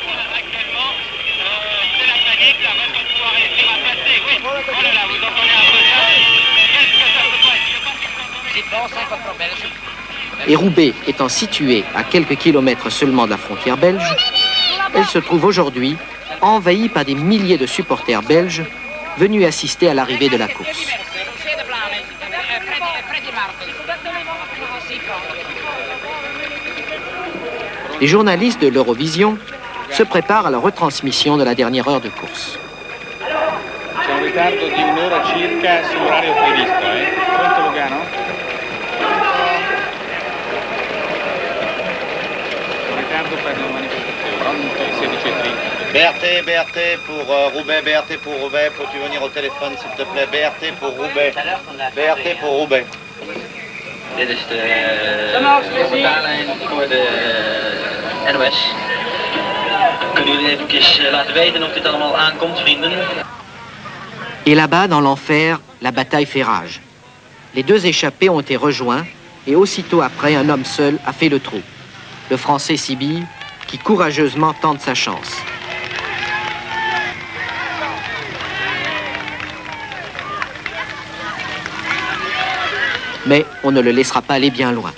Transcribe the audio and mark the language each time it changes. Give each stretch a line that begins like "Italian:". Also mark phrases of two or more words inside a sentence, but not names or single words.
French: Et Roubaix étant située à quelques kilomètres seulement de la frontière belge, elle se trouve aujourd'hui envahie par des milliers de supporters belges venus assister à l'arrivée de la course. Les journalistes de l'Eurovision se préparent à la retransmission de la dernière heure de course.
Italian: C'è un ritardo di un'ora circa sull'orario previsto, Pronto Lugano? Un ritardo per la manifestazione, pronto 16:30.
French: BRT pour Roubaix, BRT pour Roubaix, peux-tu venir au téléphone s'il te plaît? BRT pour Roubaix, BRT pour Roubaix.
Dutch: Dit is de portaallijn voor de NOS. Kunnen jullie eventjes laten weten of dit allemaal aankomt, vrienden?
French: Et là-bas, dans l'enfer, la bataille fait rage. Les deux échappés ont été rejoints et aussitôt après, un homme seul a fait le trou. Le Français Sibille, qui courageusement tente sa chance. Mais on ne le laissera pas aller bien loin.